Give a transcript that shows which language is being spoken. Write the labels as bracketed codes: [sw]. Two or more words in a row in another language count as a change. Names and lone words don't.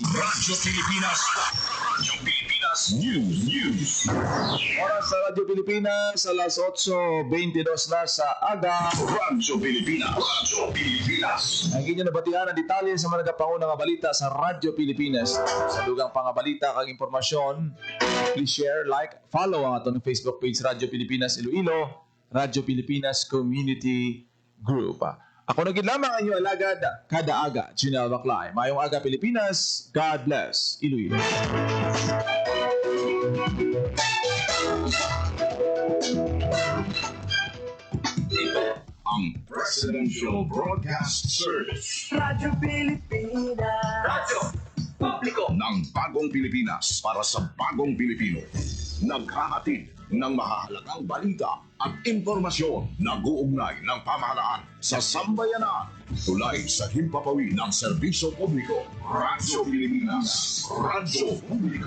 [hil] Radyo Pilipinas. Radyo Pilipinas News. Oras sa Radyo Pilipinas, alas 8:22 na sa aga. Radyo Pilipinas. Radyo Pilipinas. Ang inyo nabatihan ang detalye sa mga nagapanguna nga balita sa Radyo Pilipinas. Sa dugang pangabalita kag impormasyon, [en] please share, like, follow [hil] ang atong [en] Facebook page Radyo Pilipinas Iloilo, Radyo Pilipinas Community Group. [hil] Ako na gid lamang ang inyong alagad kada aga, Junel Baclay. Mayong aga Pilipinas, [en] God bless [hil] Iloilo. [tl] Ang Presidential Broadcast Service. Radyo Pilipinas. Radyo Publiko ng Bagong Pilipinas para sa Bagong Pilipino. Naghahatid ng mahahalagang balita at impormasyon na guugnay ng pamahalaan sa sambayanan. Tulay sa himpapawid ng serbisyo publiko. Radyo Pilipinas. Radyo Publiko.